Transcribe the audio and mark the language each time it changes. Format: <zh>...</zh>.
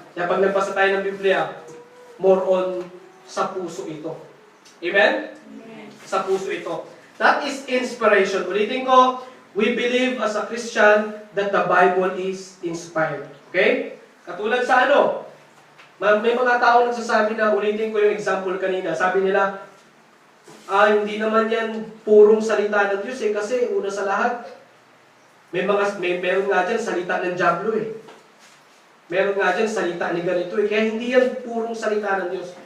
<tl>Kaya pag nagbasa tayo ng Biblia,</tl> <en>more on</en> <tl>sa puso ito. Amen? Amen. Sa puso ito.</tl> <en>That is inspiration.</en> <tl>Ulitin ko,</tl> <en>we believe as a Christian that the Bible is inspired.</en> <tl>Okay? Katulad sa ano? May mga tao nagsasabi na, ulitin ko yung example kanina, sabi nila, hindi naman yan purong salita ng Diyos kasi una sa lahat, meron nga dyan salita ng Diablo Meron nga dyan salita ni ganito kaya hindi yan purong salita ng Diyos.</tl>